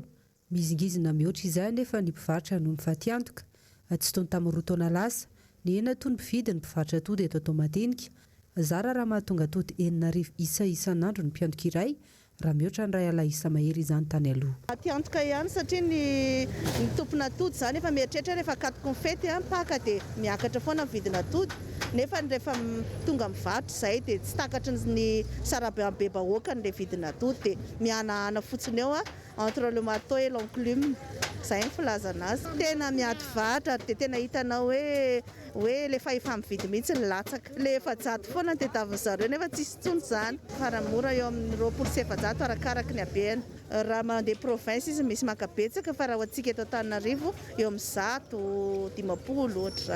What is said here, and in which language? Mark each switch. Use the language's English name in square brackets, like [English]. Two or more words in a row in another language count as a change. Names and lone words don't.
[Malagasy] Mizingizina mihoatra izay nefa ny mpivarotra no mifatiantoka tsy tony tamin'ny roa taona lasa ny ena toy ny mpividy ny mpivarotra atody eto Antomadinika zara raha mahatonga atody 9,000 isa isan'andro ny mpiantoka iray raha mihoatra ny ray ala isa mahery izany tany aloha. Matiantoka ihany satria ny tompona atody zany efa mieritreritra rehefa katoko ny fety mpaka dia miakatra foana ny vidina atody nefa rehefa tonga mivarotra izay dia tsy takatra ny sarabe bahoaka ny vidina atody dia mihanahana fotsiny eo [French] entre le marteau et l'enclume [Malagasy] zay ny filazana azy tena miady varotra dia tena hitanao hoe le fahefa-mividy mihitsy ny latsaka le efa-jato foana ny tadiavin'ny zareo nefa tsisy tsony zany faramora eo amin'ny 20 sy 700 arakaraka ny habeny raha mandeha province izy misy makabetsaka fa raha antsika eto Antananarivo eo amin'ny 100 ohatra zany.